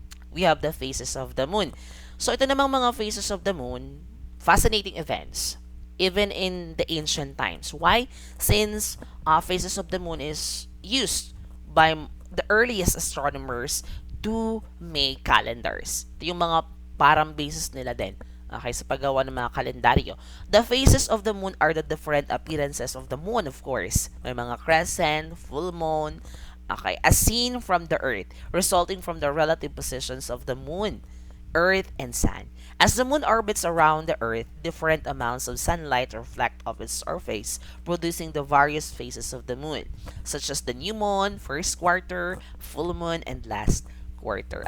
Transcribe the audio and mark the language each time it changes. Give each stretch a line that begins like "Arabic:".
English: We have the phases of the moon.
Filipino: So ito namang mga
English: phases of the moon, fascinating events even in the ancient times. Why? Since phases of the moon is used by the earliest astronomers to make calendars.
Filipino: Ito yung mga parang basis nila din. Okay, sa paggawa ng mga kalendaryo.
English: The phases of the moon are the different appearances of the moon, of course.
Filipino: May mga
English: crescent, full moon, okay, as seen from the earth, resulting from the relative positions of the moon, earth, and sun. As the moon orbits around the earth, different amounts of sunlight reflect off its surface, producing the various phases of the moon, such as the new moon, first quarter, full moon, and last quarter.